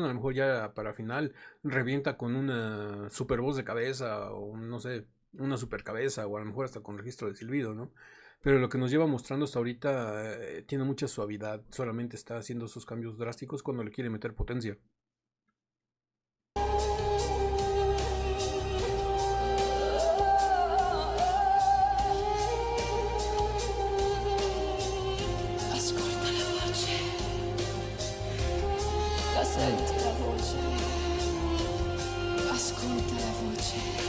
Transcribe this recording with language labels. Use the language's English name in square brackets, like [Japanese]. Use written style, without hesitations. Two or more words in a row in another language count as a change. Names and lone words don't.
[Spanish] A lo mejor ya para final revienta con una super voz de cabeza o no sé, una super cabeza o a lo mejor hasta con registro de silbido, ¿no? Pero lo que nos lleva mostrando hasta ahorita tiene mucha suavidad, solamente está haciendo esos cambios drásticos cuando le quiere meter potencia. [Italian] Ascolta la voce, la senti la voce, ascolta la voce.